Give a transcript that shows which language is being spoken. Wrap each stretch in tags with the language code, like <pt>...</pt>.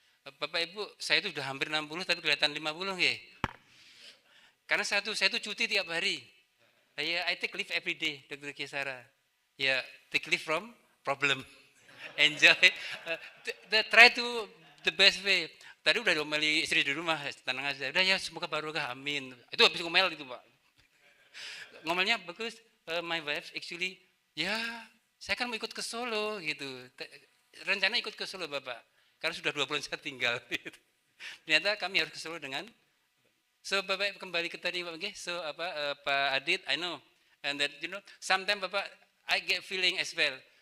<id>Bapak Ibu, saya itu sudah hampir 60 tapi kelihatan 50 ya. Karena saya itu cuti tiap hari.</id> <en>I take leave every day, Dr. Kisara. Ya, take leave from problem. enjoy. Try to the best way.</en> <id>Tadi udah diomeli istri di rumah, tenang aja. Udah ya, semoga barokah, amin. Itu habis ngomel itu Pak. Ngomelnya bagus.</id> <en>My wife actually,</en> <id>ya saya kan mau ikut ke Solo gitu. Rencana ikut ke Solo Bapak, karena sudah 2 bulan saya tinggal. Gitu. Ternyata kami harus ke Solo dengan.</id> <en>So</en> <id>Bapak kembali ke tadi Bapak,</id> <en>so Pak Adit, I know, and that sometimes Bapak I get feeling as well.</en>